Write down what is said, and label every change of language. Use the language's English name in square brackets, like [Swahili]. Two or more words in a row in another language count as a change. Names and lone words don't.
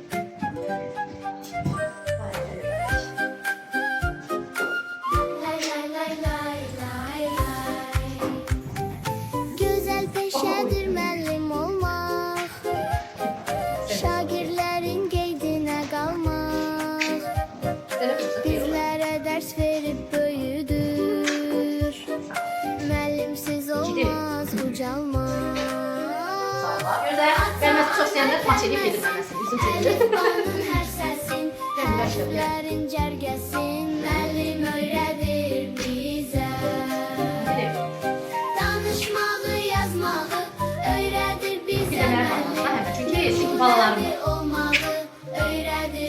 [Azerbaijani] Güzel peşedir müəllim olmaq, şagirdlərin qeydinə qalmaq, bizlərə dərs verib böyüdür, müəllimsiz olmaz ucalmaq. Gözəl. [Turkish] Ben mesela çok sevdim. Maç edip yedim ben mesela. Bizim çocuklar. [Azerbaijani] Əlifbanın hər səsin, hərflərin cərgəsin, müəllim öyrədir bizə. Danışmağı, yazmağı öyrədir bizə müəllim. Çünkü balalarım Olmağı öyrədir